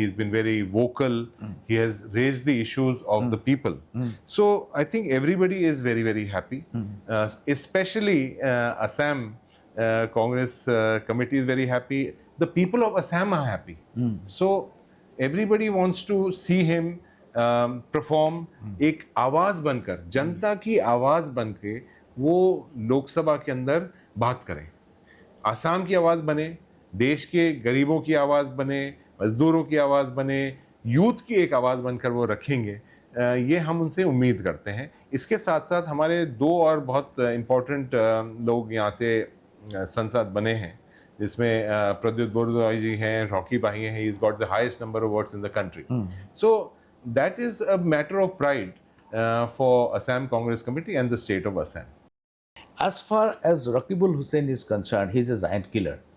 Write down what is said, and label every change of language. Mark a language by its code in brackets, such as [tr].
[en] He's been very vocal. He has raised the issues of the people. So I think everybody is very, very happy. Especially Assam Congress Committee is very happy. The people of Assam are happy. So everybody wants to see him perform. [hi] एक आवाज बनकर, जनता की आवाज बनके वो लोकसभा के अंदर बात करें, आसाम की आवाज़ बने, देश के गरीबों की आवाज़ बने, मजदूरों की आवाज़ बने, यूथ की एक आवाज़ बनकर वो रखेंगे। ये हम उनसे उम्मीद करते हैं। इसके साथ साथ हमारे दो और बहुत इम्पोर्टेंट लोग यहाँ से संसद बने हैं, जिसमें प्रद्युत बोरदोलाई जी हैं, रॉकी भाई हैं, [en] He is got the highest number of votes in the country. So that is a matter of pride for Assam Congress Committee and the state of Assam. As far as Raqibul Hussain is concerned, he is a giant killer.